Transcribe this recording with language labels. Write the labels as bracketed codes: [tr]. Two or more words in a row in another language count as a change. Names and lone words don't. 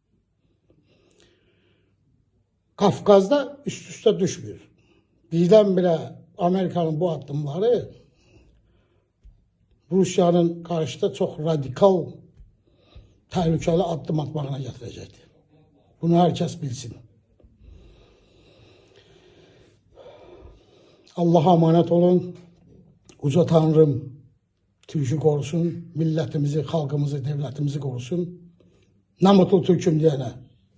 [az] Kafkaz'da üst-üstə düşmür. Birdən-birə Amerikanın bu addımları Rusiyanın [tr] karşıda çok [az] radikal, təhlükəli addım atmağına gətirəcəkdir. [tr] Bunu herkes bilsin. Allah'a emanet olun. Uca Tanrım Türk'ü korusun. Milletimizi, halkımızı, devletimizi korusun. Ne mutlu Türk'üm diyene.